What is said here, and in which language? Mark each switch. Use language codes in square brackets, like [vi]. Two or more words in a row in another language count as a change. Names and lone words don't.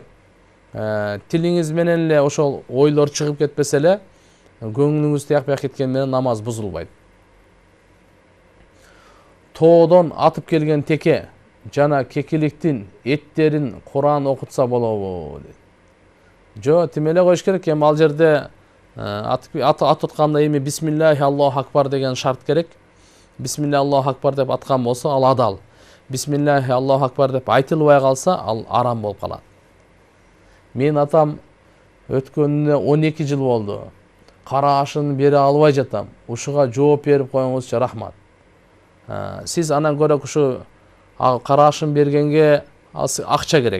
[ky] Тилиңиз менен эле ошол ойлор чыгып кетпесе эле, көңүлүңүз тияк-бияк кеткен менен намаз бузулбайт. Тоодон атып келген теке жана кекиликтин эттерин Куран окутса болобу дейт. Жо, тим эле коюш керек. Эми ал жерде ат атканда эми [ar] بسم الله الله أكبر [ky] деген шарт керек. [ar] بسم الله الله أكبر [ky] деп аткан болсо, ал адал. [ar] بسم الله الله أكبر [ky] деп айтылбай калса, ал арам болуп калат. Мен атам өткөнүнө 12 жыл болду. карашын бере албай жатам. Ушуга жооп берип коюңузчу, рахмат. Сиз анан көрөк ушу карашын бергенге акча керек.